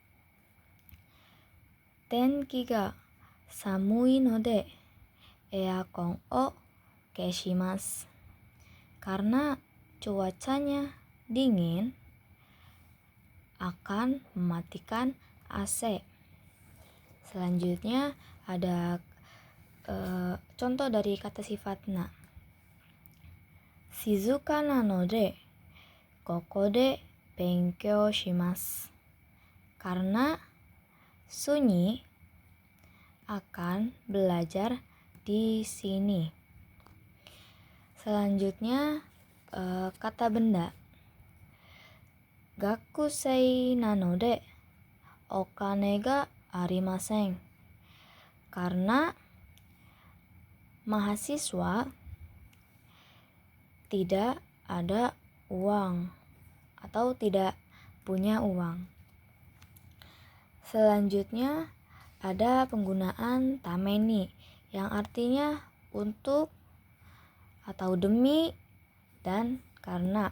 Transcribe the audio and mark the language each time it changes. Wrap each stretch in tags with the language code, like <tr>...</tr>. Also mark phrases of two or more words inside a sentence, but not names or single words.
<ja>天気が寒いのでエアコンを消します.</ja> <id>Karena cuacanya dingin akan mematikan AC. Selanjutnya ada contoh dari kata sifat na.</id> <ja>静かなのでここで勉強します.</ja> <id>Karena sunyi akan belajar di sini. Selanjutnya kata benda.</id> <ja>学生なのでお金がありません.</ja> <id>Karena mahasiswa tidak ada uang atau tidak punya uang. Selanjutnya ada penggunaan tameni yang artinya untuk atau demi dan karena.</id>